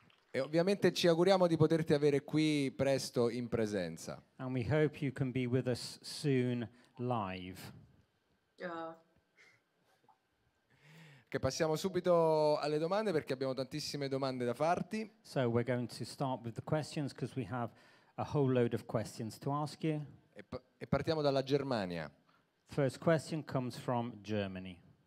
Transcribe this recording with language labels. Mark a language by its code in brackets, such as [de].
[it] E ovviamente ci auguriamo di poterti avere qui presto in presenza. [en] And we hope you can be with us soon live. [it] Che passiamo subito alle domande perché abbiamo tantissime domande da farti. [en] So we're going to start with the questions because we have a whole load of questions to ask you. [it] E partiamo dalla Germania. [en] First question comes from Germany.